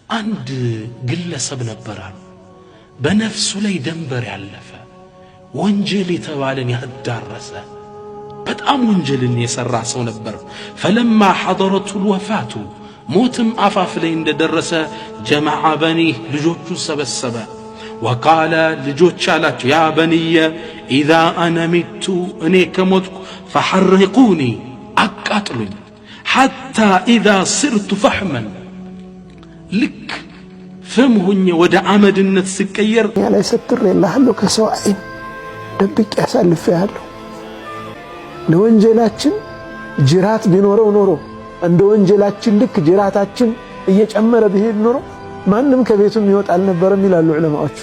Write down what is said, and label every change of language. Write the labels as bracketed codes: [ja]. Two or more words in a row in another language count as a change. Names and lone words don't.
[am] አንድ ግለሰብ ነበራል በነፍሱ ላይ ደንበር ያለፈ ወንጀል የተባለን ያዳረሰ በጣም ወንጀልን የሰራ ሰው ነበር። [ar] فلما حضرته الوفاة [am] ሞትም አፋፍ ላይ እንደደረሰ [ar] جمع بنيه [am] ልጆቹ ሰበሰበ። وقال ልጆች አላቸው [ar] يا بني إذا أنا مت [am] እኔ ከሞትኩ فحرقوني አቃጥሉኝ [ar] حتى إذا صرت فحما [am] ልክ ፍም ሆኜ ወደ አመድነት ስቀየር ያለ ስትር የለህሉ ከሰው አይን ደብቅ ያሳልፈያለሁ። ለወንጀላችን ጅራት ቢኖረው ኖሮ እንደ ወንጀላችን ልክ ጅራታችን እየጨመረ ቢሄድ ኖሮ ማንም ከቤቱ ይወጣ አልነበረም ይላሉ ዑለማዎቹ።